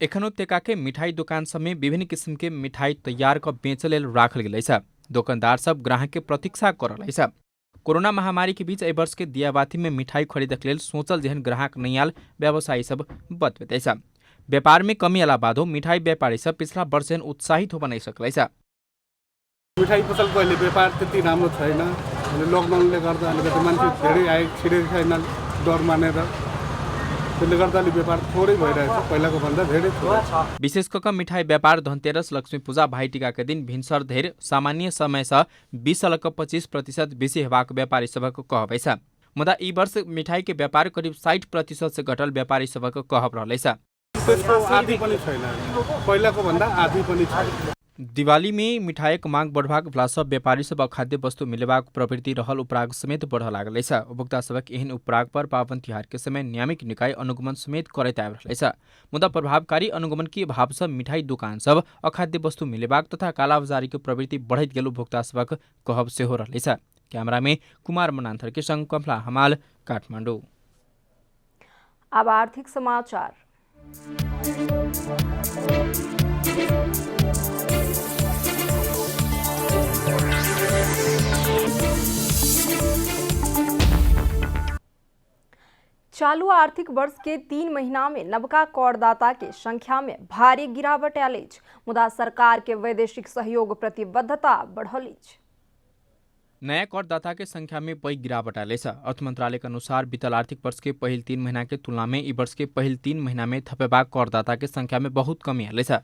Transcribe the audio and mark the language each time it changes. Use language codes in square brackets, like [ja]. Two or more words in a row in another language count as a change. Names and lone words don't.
[mai] एखनो तेका के मिठाई दुकान सब में विभिन्न किस्म के मिठाई तैयार क बेचे लेल राखल गेल छ। दुकानदार सब ग्राहक के प्रतीक्षा कर रहे छ। कोरोना महामारी के बीच एहि वर्ष के दियाबाती में मिठाई खरीद के लेल सोचल जेहन ग्राहक नहीं आल व्यवसायी सब बतबे छ। व्यापार में कमी आला बादो मिठाई व्यापारी सब पिछला वर्ष जेहन उत्साहित हो बनाइ सकले छ। [ne] मिठाई पसलको अहिले व्यापार त्यति राम्रो छैन। अहिले लकडाउनले गर्दा अलिकति मान्छे धेरै छिरेको छैन डर मानेर, त्यसले गर्दा अलि व्यापार थोरै भइरहेछ, पहिलाको भन्दा धेरै थोरै। [mai] विशेष गरी मिठाई व्यापार धनतेरस लक्ष्मी पूजा भाइटिका के दिन भिन्सर धेर सामान्य समय से 20-25% बेसी हेबाक व्यापारी सबक कहब छ। मुदा ई वर्ष मिठाई के व्यापार करीब 60% से घटल व्यापारी सबक कहब रहले छ। [ne] त्यसको आधी पनि छैन, पहिलाको भन्दा आधी पनि छैन। [mai] दिवाली में मिठाईक मांग बढ़बाक भलासँ व्यापारी सब खाद्य वस्तु मिलेबाक प्रवृत्ति रहल उपराग समेत बढ़ लागल छ। उपभोक्ता सबक एहन उपराग पर पावन तिहार के समय नियामक निकाय अनुगमन समेत करैत आबि रहल छ। मुदा प्रभावकारी अनुगमन के अभाव से मिठाई दुकान सब अखाद्य वस्तु मिलेबाक तथा कालाबाजारी के प्रवृत्ति बढ़ैत गेल उपभोक्ता सबक कहब सेहो रहल छ। कैमरा में कुमार मनान्थर के संग कमला हमाल, काठमाडौँ। अब आर्थिक समाचार। चालू आर्थिक वर्ष के 3 महीना में नवका करदाता के संख्या में भारी गिरावट आयल अछि, मुदा सरकार के वैदेशिक सहयोग प्रतिबद्धता बढ़ल अछि। नया करदाता के संख्या में पैघ गिरावट आयल छ। अर्थ मंत्रालय के अनुसार बीतल आर्थिक वर्ष के पहिल 3 महीना के तुलना में ई वर्ष के पहिल 3 महीना में थपेबाक करदाता के संख्या में बहुत कमी आयल छ।